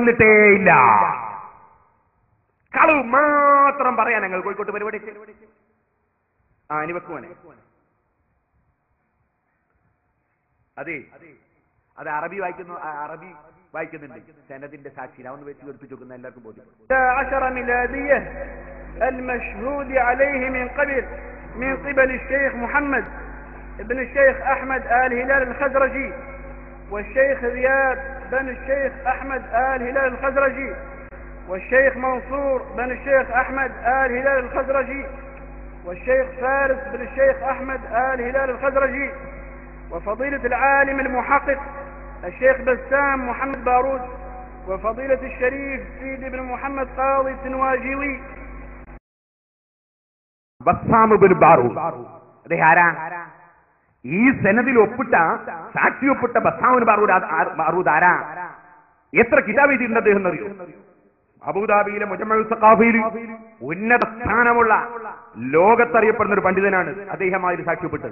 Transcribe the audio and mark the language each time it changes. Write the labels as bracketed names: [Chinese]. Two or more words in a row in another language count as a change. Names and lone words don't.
[Malayalam] അദ്ദേഹം മർക്കസിൽ വന്നിട്ടേ ഇല്ല. കളവ് മാത്രം പറയാൻ ഞങ്ങൾ കോഴിക്കോട്ട് പരിപാടി ഇനി വെക്കുവാനെ. അതെ അത് അറബി വായിക്കുന്നുണ്ട് സനദിന്റെ സാക്ഷി. ഒന്ന് വെച്ച് കേൾപ്പിച്ചു നോക്കുന്ന എല്ലാവർക്കും ബോധ്യപ്പെടും. [Arabic] المشهود عليه من قبل الشيخ محمد بن الشيخ أحمد آل هلال الخزرجي والشيخ رياض بن الشيخ أحمد آل هلال الخزرجي والشيخ منصور بن الشيخ أحمد آل هلال الخزرجي والشيخ فارس بن الشيخ أحمد آل هلال الخزرجي وفضيلة العالم المحقق الشيخ بسام محمد بارود وفضيلة الشريف سيد بن محمد قاضي سنواجيوي. [Malayalam] ബസ്സാം ഇബ്നു ബാറൂദ് അദ്ദേഹം ആരാ? ഈ സനദിൽ ഒപ്പിട്ട സാക്ഷി ഒപ്പിട്ട ബസ്സാം ഇബ്നു ബാറൂദ് ആരാ? എത്ര കിതാബ് എഴുതിയിട്ടുണ്ട് അദ്ദേഹം എന്നറിയോ? അബൂദാബിയിലെ മുജമ്മഉ സഖാഫിയിൽ ഉന്നത സ്ഥാനമുള്ള ലോകത്തറിയപ്പെടുന്ന ഒരു പണ്ഡിതനാണ് അദ്ദേഹം അതിൽ സാക്ഷി ഒപ്പിട്ടത്.